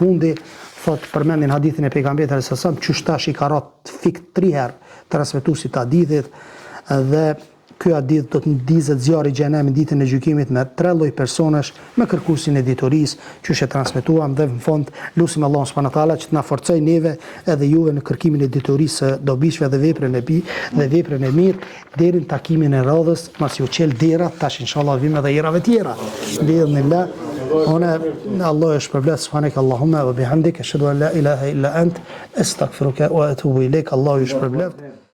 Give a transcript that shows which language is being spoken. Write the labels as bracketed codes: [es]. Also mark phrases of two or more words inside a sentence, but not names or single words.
[sq] fundi thot përmendin hadithin e pejgamberit [ar] صلى الله عليه وسلم, [sq] qysh tash i ka rrot fik 3 herë transmetuesit të hadithit dhe ky hadith do të ndizet zjarri i xhenemit ditën e gjykimit me 3 lloj personash me kërkuesin e ditorisë, që e transmetuam dhe në fund lutim Allahun [ar] سبحانه وتعالى [sq] që të na forcojë neve edhe juve në kërkimin e ditorisë së dobishme dhe veprën e mirë deri në takimin e radhës, mas ju qel dera tash inshallah vim edhe herave tjera. [ar] Bi'idhnillah. [sq] Ona Allah e shpërblet [ar] سبحانك اللهم وبحمدك أشهد أن لا إله إلا أنت أستغفرك وأتوب إليك. [sq] Allah ju shpërblet.